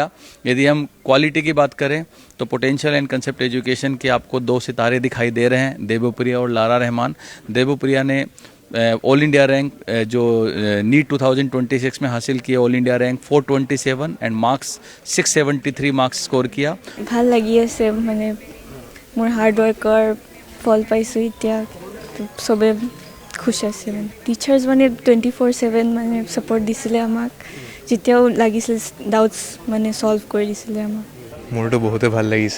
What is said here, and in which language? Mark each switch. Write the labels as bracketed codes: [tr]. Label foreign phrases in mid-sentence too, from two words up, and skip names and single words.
[hi] यदि हम क्वालिटी की बात करें तो पोटेंशियल एंड कंसेप्ट एजुकेशन के आपको 2 सितारे दिखाई दे रहे हैं, देवप्रिया और लारा रहमान। देवप्रिया ने [en] All India Rank [hi] जो NEET 2026 में हासिल किया, [en] All India Rank [hi] 427 [en] and marks [hi] 673 मार्क्स स्कोर किया। [as] ভাল লাগি আছে, মানে মোৰ [en] hard work [as] ফল পাইছোঁ এতিয়া, চবে খুশ আছে। টিচাৰ্ছ মানে 24/7 মানে ছাপৰ্ট দিছিলে আমাক, যেতিয়াও লাগিছিল ডাউটছ মানে ছল্ভ কৰি দিছিলে আমাক। মোৰতো বহুতে ভাল লাগিছে।